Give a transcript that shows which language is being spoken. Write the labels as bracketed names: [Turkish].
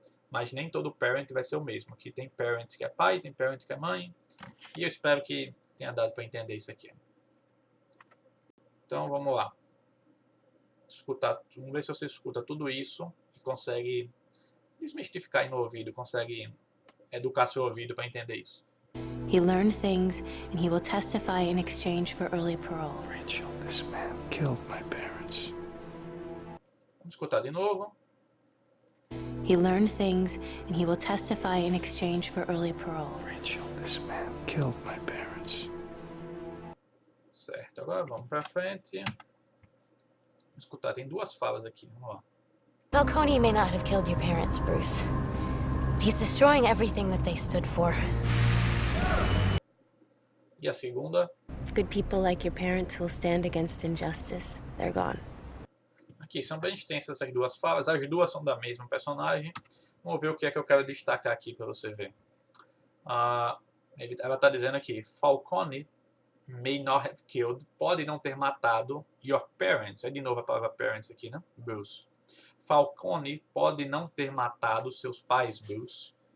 [Portuguese] Mas nem todo parent vai ser o mesmo. Aqui tem parent que é pai, tem parent que é mãe. E eu espero que tenha dado para entender isso aqui. Então vamos lá. Vamos ver se você escuta tudo isso e consegue desmistificar aí no ouvido, consegue educar seu ouvido para entender isso. [English] He learned things, and he will testify in exchange for early parole. Rachel, this man killed my parents. [Portuguese] Vamos escutar de novo. [English] He learned things, and he will testify in exchange for early parole. Rachel, this man killed my parents. [Portuguese] Certo, agora vamos para frente. Vamos escutar, tem duas falas aqui, vamos lá. [English] Falcone may not have killed your parents, Bruce. But he's destroying everything that they stood for. [Portuguese] E a segunda? [English] Good people like your parents will stand against injustice. They're gone. [Portuguese] Aqui são bem extensas essas duas falas, as duas são da mesma personagem. Vamos ver o que é que eu quero destacar aqui para você ver. Ela está dizendo aqui, [English] Falcone may not have killed, [Portuguese] pode não ter matado [English] your parents. [Portuguese] É de novo a palavra parents aqui, né? Bruce. Falcone pode não ter matado seus pais, Bruce.